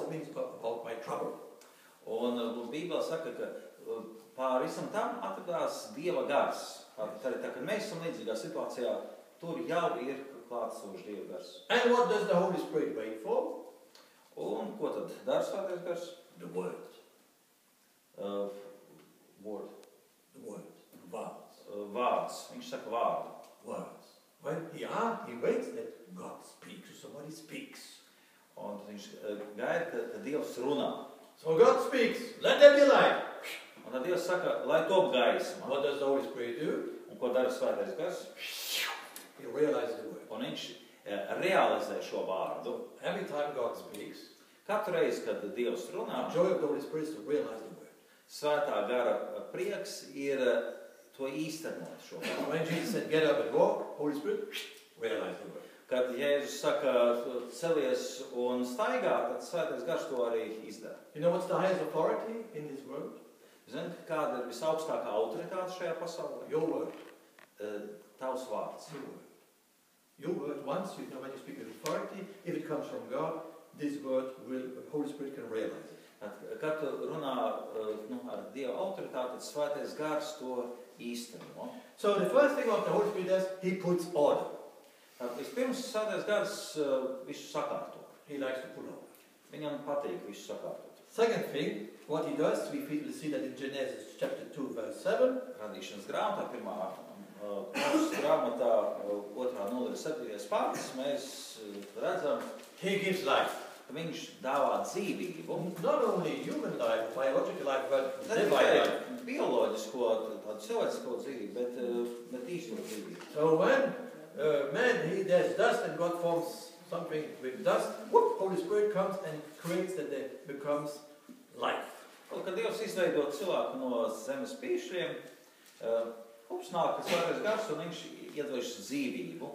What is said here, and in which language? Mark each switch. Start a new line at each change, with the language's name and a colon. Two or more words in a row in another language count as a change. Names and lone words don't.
English: It means about my trouble.
Latvian: Un Bībelē saka, ka pāri visam tam atradās Dieva gars. Tad, kad mēs esam līdzīgā situācijā, tur jau ir klātsošs Dieva gars.
English: And what does the Holy Spirit wait for?
Latvian: Un ko tad dara Svētais gars?
English: The Word. Word. The Word. Words.
Latvian: Vārds. Viņš saka vārdu.
English: Words. When he waits that God speaks, or somebody speaks.
Latvian: Un tad viņš gaida, ka Dievs runā.
English: So God speaks, let there be light.
Latvian: Un tad Dievs saka, lai top gaisma.
English: What does the Holy Spirit do?
Latvian: Un ko dara Svētais gars?
English: He realizes the Word.
Latvian: Un viņš realizē šo vārdu.
English: Every time God speaks,
Latvian: Katru reizi, kad Dievs runā,
English: the joy of the Holy Spirit is to realize the Word.
Latvian: Svētā gara prieks ir to īstenot šo vārdu.
English: When Jesus said, get up and walk, Holy Spirit, realize the Word.
Latvian: Kad Jēzus saka, celies un staigā, tad Svētais gars to arī izdara.
English: You know what's the highest authority in this world?
Latvian: Zini, kāda ir visaugstākā autoritāte šajā pasaulē?
English: Your Word.
Latvian: Tavs vārds.
English: Your Word. Your Word, once you know when you speak with authority, if it comes from God, this Word will, the Holy Spirit can realize it.
Latvian: Kad tu runā ar Dieva autoritāti, tad Svētais gars to īsteno.
English: So the first thing what the Holy Spirit does, He puts order.
Latvian: Vispirms Svētais gars visu sakārto.
English: He likes to put order.
Latvian: Viņam patīk visu sakārtot.
English: Second thing, what He does, we see that in Genesis chapter 2, verse 7.
Latvian: Radīšanas grāmatā, pirmā mūsu grāmatā, 2. nodaļa 7. pants, mēs redzam,
English: He gives life.
Latvian: ka viņš dāvā dzīvību.
English: Not only human life, biological life, but
Latvian: Ne
English: divine
Latvian: tikai
English: life.
Latvian: bioloģisko, tādu cilvēcisko dzīvību, bet īsto dzīvību.
English: So when man, there's dust and God forms something with dust, whoop, Holy Spirit comes and creates that there becomes life.
Latvian: Un, kad Dievs izveido cilvēku no zemes pīšļiem, nāk Svētais gars un viņš iedveš dzīvību.